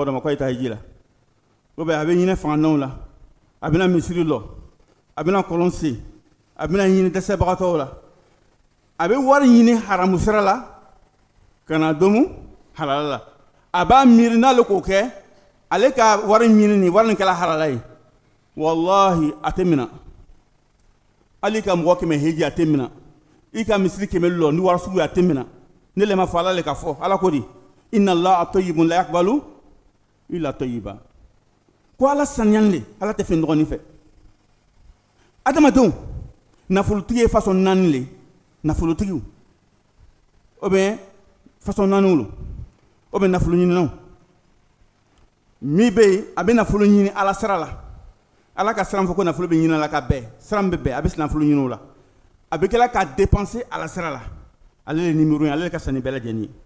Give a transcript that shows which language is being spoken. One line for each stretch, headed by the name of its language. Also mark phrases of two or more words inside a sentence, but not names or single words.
Bambara: dɔ ma ko i ta hiji la o bɛ a bɛ ɲinɛ fangannaw la a bɛna misiri lɔ a bɛna kɔlɔn sen a bɛna ɲini dɛsɛbagatɔw la a bɛ wari ɲini haramu sira la ka na domu halala la a b'a miiri n'ale k'o kɛ ale ka wari ɲini nin wari nin kɛla halala ye wallahi a tɛ minɛ hali ka mɔgɔ kɛmɛ hiji a tɛ minɛ i ka misiri kɛmɛ lɔ ni wari sugu a tɛ minɛ ne le ma fɔ ala le ka fɔ ala ko di
Arabic: إن الله طيب لا يقبل إلا طيبا
Bambara: ko ala saniyalen de ala tɛ fɛn dɔgɔnin fɛ adamadenw nafolotigi ye façon naani le nafolotigiw o bɛ façon naaniw lo o bɛ nafolo ɲininaw min bɛ yen a bɛ nafolo ɲini ala sira la ala ka sira fɔ ko nafolo bɛ ɲini la ka bɛn sira bɛ bɛn a bɛ nafolo ɲini o la a bɛ kɛla ka dépenser ala sira la ale de numéro ye ale de ka sanni bɛɛ lajɛlen ye